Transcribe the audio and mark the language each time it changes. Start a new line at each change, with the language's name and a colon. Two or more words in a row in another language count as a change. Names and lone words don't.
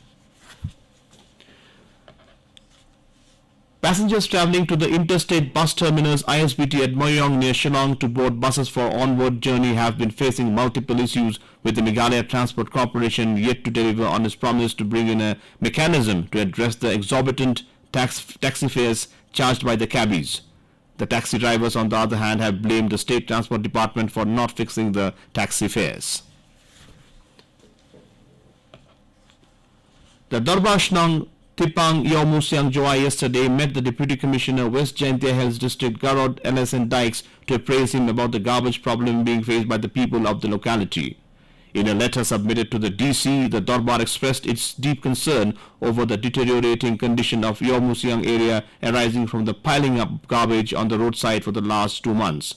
English: Passengers travelling to the interstate bus terminus ISBT at Moyong near Shillong to board buses for onward journey have been facing multiple issues, with the Meghalaya Transport Corporation yet to deliver on its promise to bring in a mechanism to address the exorbitant taxi fares charged by the cabbies. The taxi drivers, on the other hand, have blamed the State Transport Department for not fixing the taxi fares. The Darbashnang Tipang Yomusiang Joai yesterday met the Deputy Commissioner West Jaintia Hills District Garod LSN Dykes to appraise him about the garbage problem being faced by the people of the locality. In a letter submitted to the DC, the Darbar expressed its deep concern over the deteriorating condition of Yomusiang area arising from the piling up garbage on the roadside for the last 2 months.